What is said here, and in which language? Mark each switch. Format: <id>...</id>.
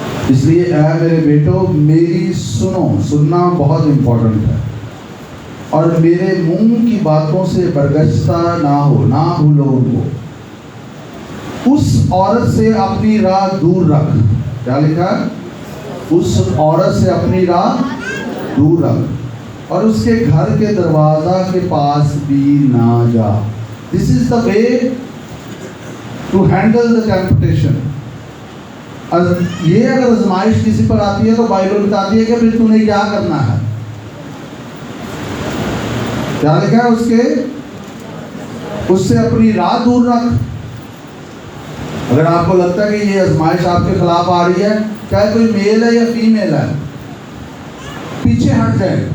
<ur>اس لیے اے میرے بیٹو میری سنو. سننا بہت امپورٹنٹ ہے, اور میرے منہ کی باتوں سے برگشتہ نہ ہو, نہ بھولو ان کو. اس عورت سے اپنی راہ دور رکھ. کیا لکھا ہے؟ اس عورت سے اپنی راہ دور رکھ, اور اس کے گھر کے دروازہ کے پاس بھی نہ جا.</ur> <en>This is the way to handle the temptation.</en> <ur>یہ اگر آزمائش کسی پر آتی ہے تو بائبل بتاتی ہے کہ پھر تو نے کیا کرنا ہے. کیا لکھا ہے اس سے اپنی راہ دور رکھ. اگر آپ کو لگتا ہے کہ یہ آزمائش آپ کے خلاف آ رہی ہے, چاہے کوئی میل ہے یا فیمیل ہے, پیچھے ہٹ جائیں.</ur>